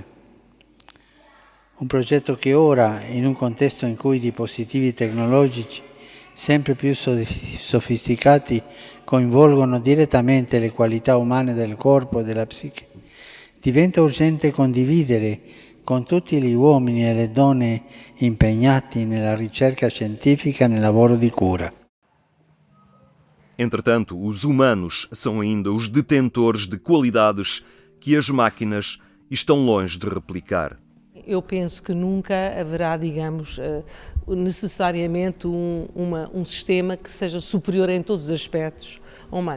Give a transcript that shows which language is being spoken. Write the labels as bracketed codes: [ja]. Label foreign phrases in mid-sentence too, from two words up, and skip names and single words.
[it] Un progetto che ora, in un contesto in cui i dispositivi tecnologici sempre più sofisticati coinvolgono direttamente le qualità umane del corpo e della psiche, diventa urgente condividere con tutti gli uomini e le donne impegnati nella ricerca scientifica e nel lavoro di cura. [pt] Entretanto, os humanos são ainda os detentores de qualidades que as máquinas estão longe de replicar. Eu penso que nunca haverá, digamos, necessariamente um sistema que seja superior em todos os aspectos ao humano.